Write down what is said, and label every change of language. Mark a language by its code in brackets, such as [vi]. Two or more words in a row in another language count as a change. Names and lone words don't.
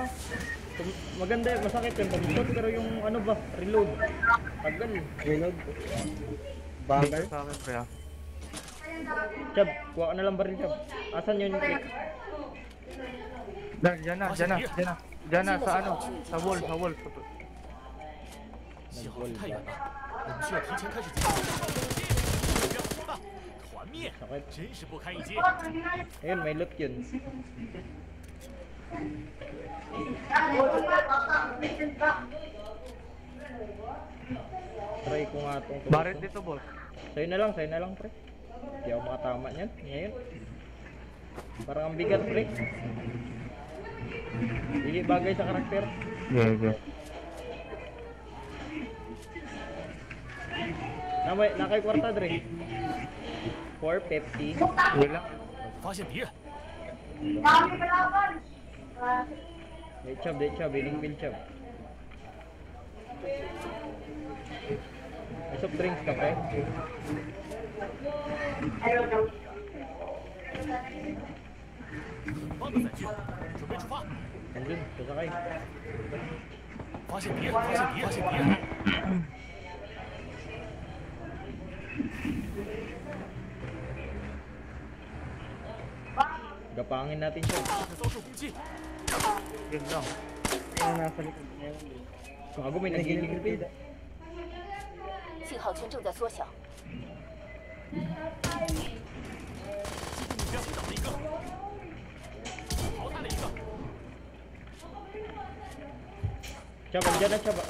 [tl] Maganda, masakit yung tumusot, pero yung ano ba, reload. Tagal. Reload. Dito Bagal. sa akin, pre, ha. Chab, kuha ka na lang baril, Chab. Asan yun yung click? Diyan na, sa ano, sa wall. [zh] 信号区太远了，我们需要提前开始进行。目标很大，团灭， [tl] Sakit. [zh] 真是不堪一击。 [tl] Ayun, may loot yun. Try ko nga itong Barret dito, boss. Sa'yo na lang, pre. Hindi ako makatama niyan, ngayon. Parang ang bigat, pre. Hindi bagay sa karakter. Yeah. Nakay kwarta, Dre. 450. Wala. [zh] 发现敌人， [tl] Day chub, healing bill chub. drinks ka, pre? [zh] 棒子载具，准备出发。 [tl] Andun, sasakay. [zh] 发现敌人，发现敌人，发现敌人。 [tl] Gapangin natin siya. 遭受攻击， Yun lang. Yung nasa likod niya. Gago, may nagiging [zh] 信号圈正在缩小，目标击倒了一个，淘汰了一个。 [tl] Chaba, dyan na, Chaba.